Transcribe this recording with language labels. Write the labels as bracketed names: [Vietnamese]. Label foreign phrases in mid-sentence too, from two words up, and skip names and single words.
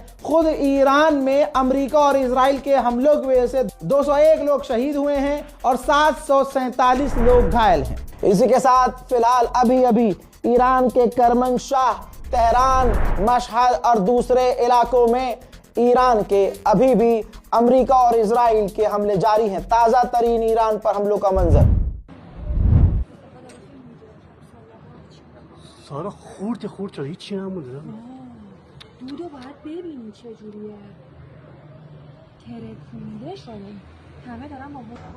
[Hindi] खुद ईरान में अमेरिका और इजराइल के हमलों की वजह से 201 लोग शहीद हुए हैं और 747 लोग घायल हैं। इसी के साथ फिलहाल अभी ईरान के करमनशाह, तेहरान, मशहद और दूसरे इलाकों में ईरान के अभी भी अमेरिका और इजराइल के हमले जारी हैं। ताज़ा तरीन ईरान पर हमलों का मंजर। [Persian] سارا خورد چرا هیچی نمونده. دودو باید ببینی چجوریه. ترکونده شده. همه دارن با